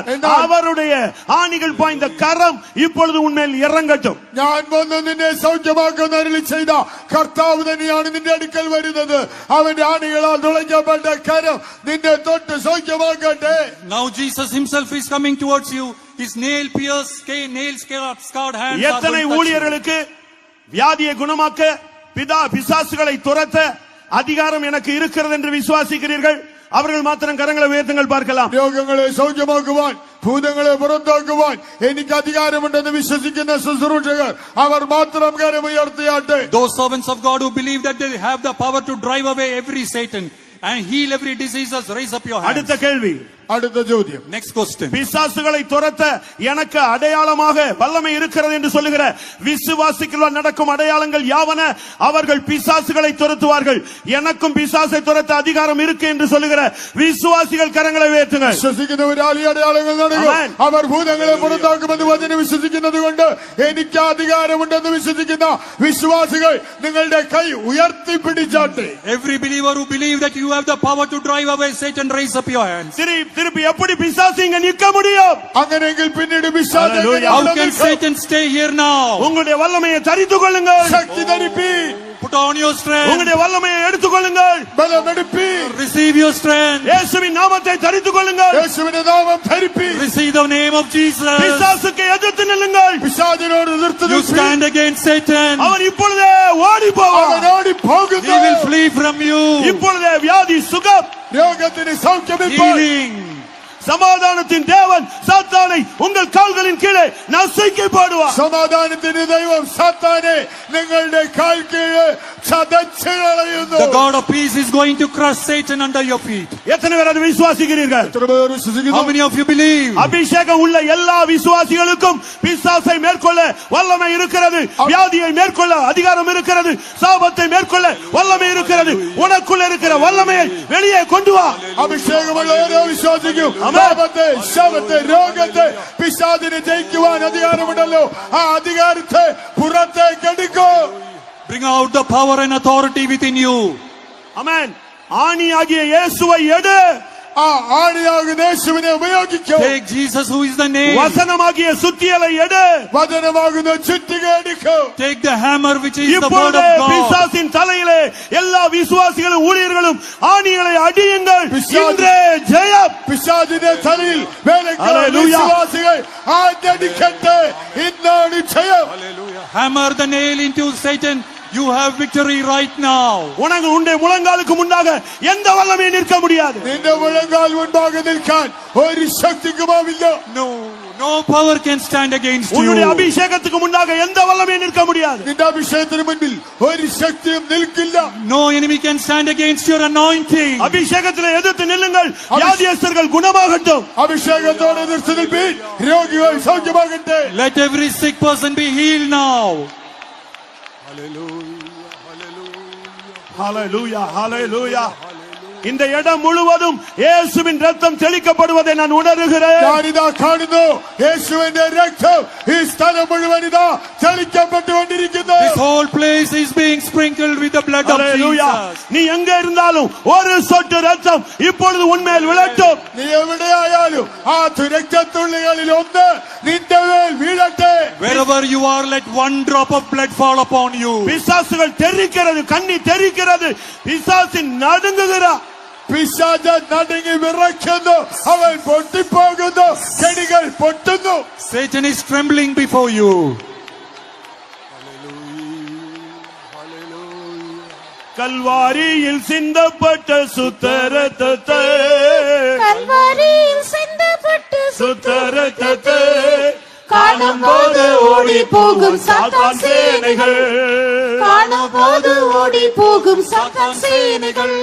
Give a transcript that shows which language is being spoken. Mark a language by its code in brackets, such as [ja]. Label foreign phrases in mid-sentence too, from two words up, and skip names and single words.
[ta] அவருடைய ஆணிகள் பாய்ந்த கரம் இப்பொழுது உன்மேல் இறங்கட்டும். [ml] ഞാൻ വന്ന് നിന്നെ സൗഖ്യമാക്കുന്ന അരുളി ചെയ്ത കർത്താവ് തന്നെയാണ് നിന്റെ അടുക്കൽ വരുന്നത്. അവന്റെ ആണികളാൽ തുളയ്ക്കപ്പെട്ട കരം നിന്നെ തൊട്ട് സൗഖ്യമാക്കട്ടെ. [en] Now Jesus himself is coming towards you. His nail-scarred hands are [ta] எத்தனை [en] going to touch you. [ta] ஊழியர்களுக்கு வியாதியை குணமாக்க பிசாசுகளை துரத்த அதிகாரம் எனக்கு இருக்கிறது என்று விசுவாசிக்கிறீர்கள்? அவர்கள் மாத்திரம் கரங்களை உயர்த்துங்கள் பார்க்கலாம். [ml] രോഗങ്ങളെ സൗഖ്യമാക്കുവാൻ ഭൂതങ്ങളെ പുറത്താക്കുവാൻ എനിക്ക് അധികാരമുണ്ടെന്ന് വിശ്വസിക്കുന്ന ശുശ്രൂഷകർ അവർ മാത്രം കരമുയർത്തിയാട്ടെ. [en] Those servants of God who believe that they have the power to drive away every Satan and heal every disease, raise up your hands. [ta] அடுத்த கேள்வி. [ml] അടുത്ത ചോദ്യം. [en] Next question. [ta] பிசாசுகளை துரத்த எனக்கு அடையாளமாக வல்லமை இருக்கிறது என்று சொல்லுகிற விசுவாசிகள் நடக்கும் அடையாளங்கள் யாவன? அவர்கள் பிசாசுகளை துரத்துவார்கள். எனக்கும் பிசாசை துரத்த அதிகாரம் இருக்கு என்று சொல்லுகிற விசுவாசிகள் கரங்களை உயர்த்துங்கள். [ml] വിശ്വസിക്കുന്നവരാൽ ഈ അടയാളങ്ങൾ നടക്കും. അവർ ഭൂതങ്ങളെ പുറത്താക്കുമെന്ന് വചനം വിശ്വസിക്കുന്നത് കൊണ്ട് എനിക്ക് അധികാരമുണ്ടെന്ന് വിശ്വസിക്കുന്ന വിശ്വാസികൾ നിങ്ങളുടെ കൈ ഉയർത്തിപ്പിടിച്ചാട്ടെ. [en] Every believer who believes that you have the power to drive away Satan, raise up your hands. [ta] திருப்பி எப்படி பிசாசு இங்க நிற்க முடியும்? [ml] അങ്ങനെയെങ്കിൽ പിന്നീട് പിശാച് [en] How can Satan stay here now? [ta] உங்களுடைய வல்லமையை தரித்துக் கொள்ளுங்கள். [ml] ശക്തി ധരിപ്പി. [en] Put on your strength. [ta] உங்களுடைய வல்லமையை எடுத்துக் கொள்ளுங்கள். [ml] ബലമെടുപ്പി. [en] Receive your strength. [ta] இயேசுவின் நாமத்தை தரித்துக் கொள்ளுங்கள். [ml] യേശുവിന്റെ നാമം ധരിപ്പി. [en] Receive the name of Jesus. [ta] பிசாசுக்கு எதிர்த்து நில்லுங்கள். [ml] പിശാചിനോട് എതിർത്ത് [en] You [ml] നിൽപ്പി. [en] stand against Satan. [ta] அவன் இப்பொழுதே ஓடி போவான். [ml] അവൻ ഓടിപ്പോകുന്നു. [en] He will flee from you. [ta] இப்பொழுதே வியாதி சுகம், [ml] രോഗത്തിന് സൗഖ്യമിപ്പോൾ. [en] Healing. [ta] சமாதானத்தின் தேவன் சாத்தானை உங்கள் கால்களின் கீழே நசுக்கி போடுவார். [ml] സമാധാനത്തിന്റെ ദൈവം സാത്താനെ നിങ്ങളുടെ കാൽ കീഴ് ചതച്ചു കളയുന്നു. [en] The God of peace is going to crush Satan under your feet. [ta] எத்தனை பேர் அதை விசுவாசிக்கிறீர்கள்? [ml] എത്ര പേർ വിശ്വസിക്കുന്നു? [en] How many of you believe? [ta] அபிஷேகம் உள்ள எல்லா விசுவாசிகளுக்கும் பிசாசை மேற்கொள்ள வல்லமை இருக்கிறது. வியாதியை மேற்கொள்ள அதிகாரம் இருக்கிறது. சாபத்தை மேற்கொள்ள வல்லமை இருக்கிறது. உனக்குள்ள இருக்கிற வல்லமையை வெளியே கொண்டு வா. [ml] അഭിഷേകമുള്ള ഓരോ വിശ്വാസിക്കും പാപത്തെ, ശാപത്തെ, രോഗത്തെ, പിശാചിനെ ജയിക്കുവാൻ അധികാരമുണ്ടല്ലോ. ആ അധികാരത്തെ പുറത്തേക്ക് എടുക്കൂ. [en] Bring out the power and authority within you. [ta] ஆமென். ஆணியாகிய இயேசுவை எடு. [ml] ആ ആണിയാകുന്ന യേശുവിനെ ഉപയോഗിക്കൂ. [en] Take Jesus who is the name. [ta] வசனமாகிய சுத்தியலை எடு. [ml] വചനമാകുന്ന ചുറ്റിക എടുക്കൂ. [en] Take the hammer which is the word [ta] இப்பொழுது [en] of God. [ta] பிசாசின் தலையிலே எல்லா விசுவாசிகளும் ஊழியர்களும் ஆணிகளை அடியுங்கள். இன்றே ஜெயம். [ml] പിശാചിന്റെ തലയിൽ വേലക്കാർ Hallelujah. വിശ്വാസികൾ ആഞ്ഞടിക്കട്ടെ. ഇന്നാണ് ജയം. [en] Hammer the nail into Satan You have victory right now. [ta] உனக்கு உன்னுடைய முழங்காலுக்கு முன்னாக எந்த வல்லமையும் நிற்க முடியாது. [ml] നിന്റെ മുഴങ്കാൽ മുൻപാക നിൽക്കാൻ ഒരു ശക്തിക്കുമാവില്ല. [en] No power can stand against you. [ta] உன்னுடைய அபிஷேகத்துக்கு முன்னாக எந்த வல்லமையும் நிற்க முடியாது. [ml] നിന്റെ അഭിഷേകത്തിന് മുൻപിൽ ഒരു ശക്തിയും നിൽക്കില്ല. [en] No enemy can stand against your anointing. [ta] அபிஷேகத்திலே எதிர்த்து நில்லுங்கள், வியாதியஸ்தர்கள் குணமாகட்டும். [ml] അഭിഷേകത്തോടെ എതിർത്ത് നിൽപ്പീൻ, രോഗികൾ സൗഖ്യമാകട്ടെ. [en] Let every sick person be healed now. [ta] ஹalleluya ஹalleluya. இந்த இடம் முழுவதும் இயேசுவின் ரத்தம் தெளிக்கப்படுவதை நான் உணர்கிறேன். [ml] ഞാനിതാ കാണുന്നു യേശുവിന്റെ രക്തം ഈ സ്ഥലം മുഴുവൻ ഇതാ തെളിക്കപ്പെട്ടുകൊണ്ടിരിക്കുന്നു. [en] This whole place is being sprinkled with the blood of Jesus. [ta] நீ எங்க இருந்தாலும் ஒரு சொட்டு ரத்தம் இப்பொழுது உன்மேல் விழட்டும். [ml] നീ എവിടെയായാലും ആ രക്തത്തുള്ളികളിൽ ഒന്ന് നിന്റെ മേൽ വീഴട്ടെ. [en] Wherever you are, let one drop of blood fall upon you. [ta] பிசாசுகள் தெரிக்கிறது, கண்ணி தெரிக்கிறது, பிசாசின் நடுங்குகிறார். [ml] പിശാച് നടുങ്ങി വിറയ്ക്കുന്നു, അവൻ പൊട്ടിപ്പോകുന്നു, ചെടികൾ പൊട്ടുന്നു. [en] Satan is trembling before you. [ta] கல்வாரியில் சிந்தப்பட்ட சுத்த ரத்தத்தை, கல்வாரியில் சிந்தப்பட்ட சுத்த ரத்தத்தை காணும்போது ஓடி போகும் சாத்தான் சேனைகள், காணும்போது ஓடி போகும் சாத்தான் சேனைகள்.